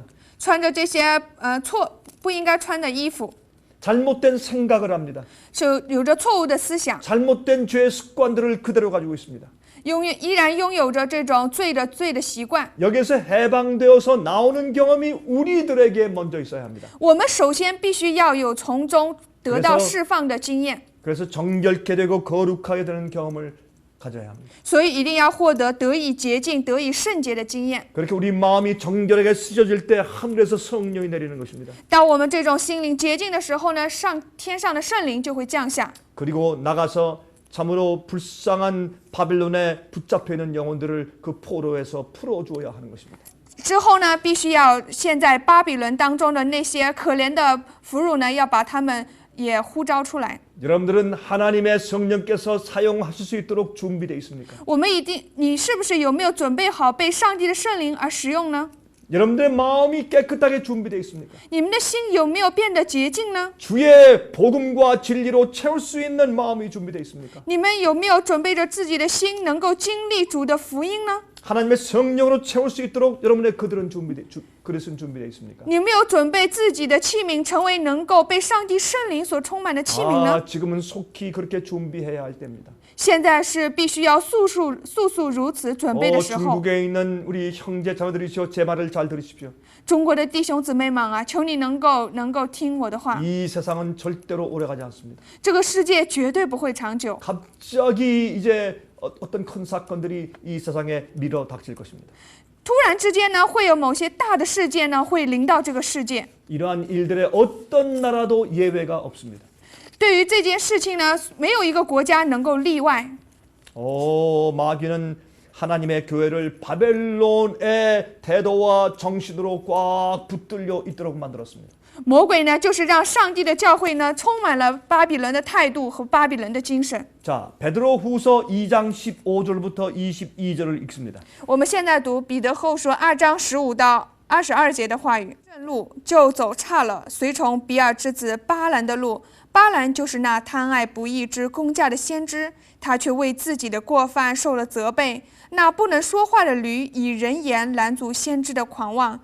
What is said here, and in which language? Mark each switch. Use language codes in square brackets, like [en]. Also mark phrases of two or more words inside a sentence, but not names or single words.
[zh] 穿着这些不应该穿的衣服， [ko] 잘못된 생각을 합니다. [zh] 有着错误的思想， [ko] 잘못된 죄의 습관들을 그대로 가지고 있습니다. [zh] 依然拥有着这种罪的习惯。 [ko] 여기에서 해방되어서 나오는 경험이 우리들에게 먼저 있어야 합니다. [zh] 我们首先必须要有从中得到 [ko] 그래서 [zh] 释放的经验， [ko] 그래서 정결케 되고 거룩하게 되는 경험을 가져야 합니다. [zh] 所以一定要获得得以洁净、得以圣洁的经验。 [ko] 그렇게 우리 마음이 정결하게 쓰여질 때 하늘에서 성령이 내리는 것입니다. [zh] 当我们这种心灵洁净的时候呢，天上的圣灵就会降下。 [ko] 그리고 나가서 참으로 불쌍한 바벨론에 붙잡혀 있는 영혼들을 그 포로에서 풀어주어야 하는 것입니다. [zh] 之后呢，必须要现在巴比伦当中的那些可怜的俘虏呢，要把他们也呼召出来。 [ko] 여러분들은 하나님의 성령께서 사용하실 수 있도록 준비되어 있습니까? [zh] 你是不是有没有准备好被上帝的圣灵而使用呢？ [ko] 여러분들의 마음이 깨끗하게 준비되어 있습니까? [zh] 你们的心有没有变得洁净呢？ [ko] 주의 복음과 진리로 채울 수 있는 마음이 준비되어 있습니까? [zh] 你们有没有准备着自己的心，能够经历主的福音呢？ [ko] 하나님의 성령으로 채울 수 있도록 여러분의 그릇은 준비되어 있습니까? [zh] 你有没有准备自己的器皿，成为能够被上帝圣灵所充满的器皿呢？ [ko] 지금은 속히 그렇게 준비해야 할 때입니다. [zh] 现在是必须要速速如此准备的时候。 [ko] 중국에 있는 우리 형제 자매들이시오, 제 말을 잘 들으십시오. [zh] 中国的弟兄姊妹们啊，求你能够听我的话。 [ko] 이 세상은 절대로 오래가지 않습니다. [zh] 这个世界绝对不会长久。 [ko] 갑자기 이제 어떤 큰 사건들이 이 세상에 밀어 닥칠 것입니다. [zh] 突然之间呢，会有某些大的事件呢，会临到这个世界。 [ko] 이러한 일들의 어떤 나라도 예외가 없습니다. [zh] 对于这件事情呢，没有一个国家能够例外。 [ko] 마귀는 하나님의 교회를 바벨론의 태도와 정신으로 꽉 붙들려 있도록 만들었습니다. [zh] 魔鬼呢，就是让上帝的教会呢，充满了巴比伦的态度和巴比伦的精神。 [ko] 자, 베드로후서 2장 15절부터 22절을 읽습니다. [zh] 我们现在读彼得后书2章15到 22节的话语，正路就走岔了，随从比尔之子巴兰的路。巴兰就是那贪爱不义之公价的先知，他却为自己的过犯受了责备。那不能说话的驴以人言拦阻先知的狂妄。